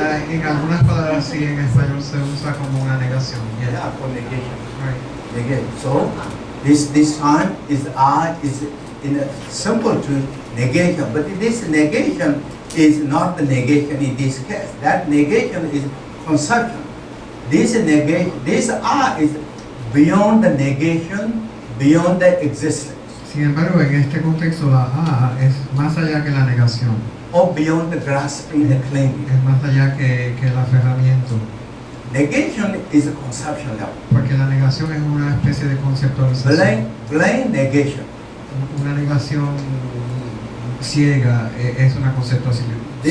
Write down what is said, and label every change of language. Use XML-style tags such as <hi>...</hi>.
<es>En algunas palabras sí, en español se usa como una negación.</es> <en>Yes. Yeah, for negation. Right. Negation. So this time is A is in a simple to negation, but this negation is not the negation in this case. That negation is conception. This negation, this A is beyond the negation, beyond the existence.</en> <es>Sin embargo, en este contexto la A es más allá que la negación.</es> <en>Or beyond the grasping, the clinging.</en> <es>Es más allá que el aferramiento.</es> <en>Negation is a conception level.</en> <es>Porque la negación es una especie de conceptualización.</es> <en>Blind negation.</en> <es>Una negación ciega es una conceptualización.</es>